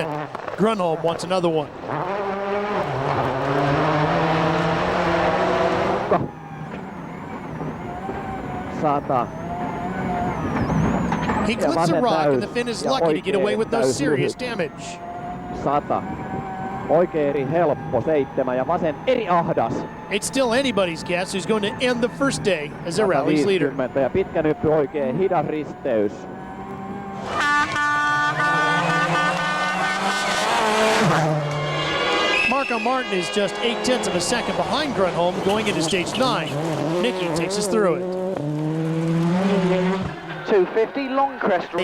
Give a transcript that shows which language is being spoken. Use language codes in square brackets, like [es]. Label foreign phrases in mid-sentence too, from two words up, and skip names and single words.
[en] Gronholm wants another one. He clips a rock, and the Finn is lucky to get away with no serious damage. 100. [fi] Oikein eri helppo, 7 ja vasen eri ahdas. [en] It's still anybody's guess who's going to end the first day as a rally's leader. [fi] Ja pitkä nyppy oikein hidas risteys. [en] Marco Martin is just 0.8 of a second behind Gronholm going into stage 9. Nicky takes us through it. 250 long crest right.